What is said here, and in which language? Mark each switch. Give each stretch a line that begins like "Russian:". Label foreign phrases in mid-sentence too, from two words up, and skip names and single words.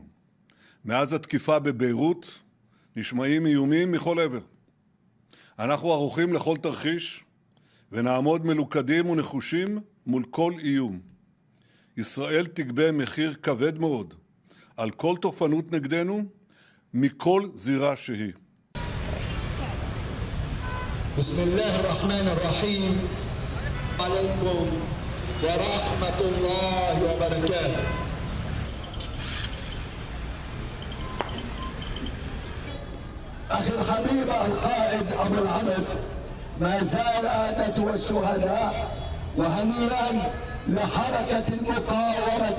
Hebrew: מאז התקיפה בביירות נשמעים איומים מכל עבר. אנחנו ערוכים לכל תרחיש ונעמוד מלוכדים ונחושים מול כל איום. ישראל תגבה מחיר כבד מאוד על כל תוקפנות נגדנו מכל זירה שהיא.
Arabic: بسم الله الرحمن الرحيم عليكم ورحمة الله وبركاته. أخي الحبيب القائد أبو العمد ما زال نتوى الشهداء وهنيئا لحركة المقاومة.